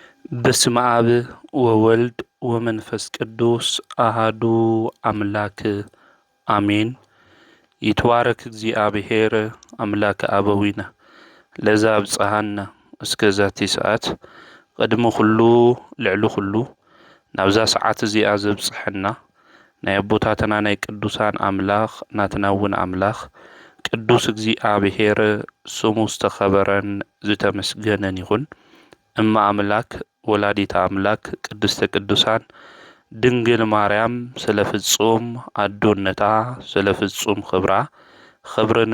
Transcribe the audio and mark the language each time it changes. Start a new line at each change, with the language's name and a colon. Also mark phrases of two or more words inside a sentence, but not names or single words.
Geez: በስመ አብ ወወልድ ወመንፈስ ቅዱስ አሃዱ አምላክ አሜን። ይትባረክ እግዚአብሔር አምላከ አበዊነ ለዛ አብጽሐና እስከዛቲ ሰዓት
Tigrinya: ቅድሚ ኩሉ ልዕሊ ኩሉ ናብዛ ሰዓት እዚኣ ዘብጽሐና ናይ አቦታትና ናይ ቅዱሳን አምላኽ ናትና እውን አምላኽ ቅዱስ እግዚአብሔር ስሙ ዝተኸበረን ዝተመስገነን ይኹን። እማ አምላክ ወላዲተ አምላክ ቅድስተ ቅዱሳን ድንግል ማርያም ስለ ፍጹም አዶነታ ስለ ፍጹም ክብርን